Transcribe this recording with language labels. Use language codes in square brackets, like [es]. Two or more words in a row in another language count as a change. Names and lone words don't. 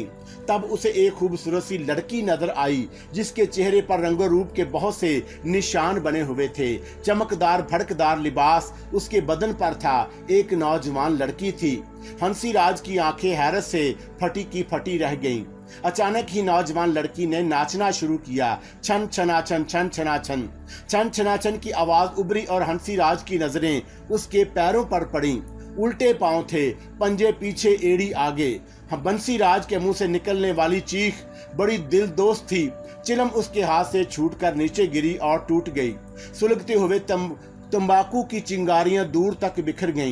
[hi] तब उसे एक खूबसूरत सी लड़की नजर आई जिसके चेहरे पर रंगो रूप के बहुत से निशान बने हुए थे। चमकदार भड़कदार लिबास उसके बदन पर था। एक नौजवान लड़की थी। हंसीराज की आंखें हैरत से फटी की फटी रह गईं। अचानक ही नौजवान लड़की ने नाचना शुरू किया। छन छना छन, छन छना छन, छन छना छन की आवाज उभरी और हंसीराज की नजरें उसके पैरों पर पड़ी। उल्टे पांव थे, पंजे पीछे, एड़ी आगे। बंसीराज के मुंह से निकलने वाली चीख बड़ी दिलदोज थी। चिलम उसके हाथ से छूटकर नीचे गिरी और टूट गई। सुलगते हुए तंबाकू की चिंगारियां दूर तक बिखर गईं।